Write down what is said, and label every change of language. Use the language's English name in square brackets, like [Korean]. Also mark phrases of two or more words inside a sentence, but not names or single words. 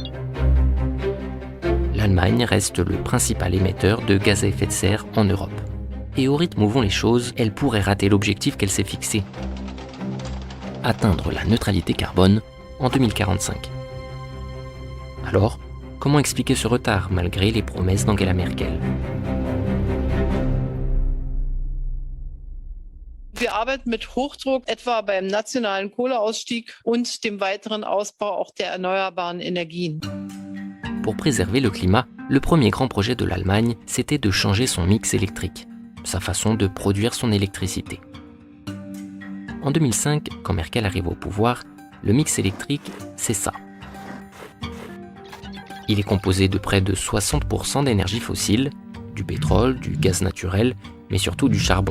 [French] L'Allemagne reste le principal émetteur de gaz à effet de serre en Europe. Et au rythme où vont les choses, elle pourrait rater l'objectif qu'elle s'est fixé. Atteindre la neutralité carbone en 2045. Alors, comment expliquer ce retard malgré les promesses d'Angela Merkel ? [German] Wir arbeiten mit Hochdruck etwa beim nationalen Kohleausstieg und dem weiteren Ausbau auch der erneuerbaren Energien. [French] Pour préserver le climat, le premier grand projet de l'Allemagne, c'était de changer son mix électrique, sa façon de produire son électricité. En 2005, quand Merkel arrive au pouvoir, le mix électrique, c'est ça. Il est composé de près de 60% d'énergie fossile, du pétrole, du gaz naturel, mais surtout du charbon.